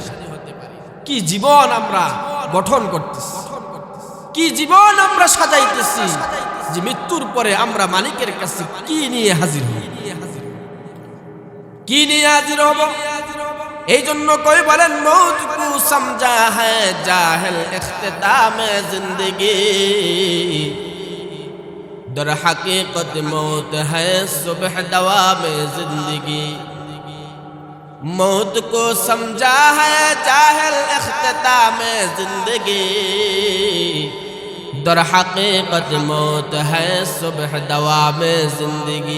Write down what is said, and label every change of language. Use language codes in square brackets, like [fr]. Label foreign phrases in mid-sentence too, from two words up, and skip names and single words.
[bn] কি জীবন আমরা গঠন করতেছি, কি জীবন আমরা সাজাইতেছি, যে মৃত্যুর পরে আমরা মালিকের কাছে কি নিয়ে হাজির হব, কি নিয়ে হাজির হব। এই জন্য কই বলেন, [ur] موت کو سمجھا ہے جاہل اختتام زندگی, در حقیقت موت ہے صبح دوام زندگی. موت کو سمجھا ہے جاہل اختتام زندگی, در حقیقت موت ہے صبح دوام زندگی.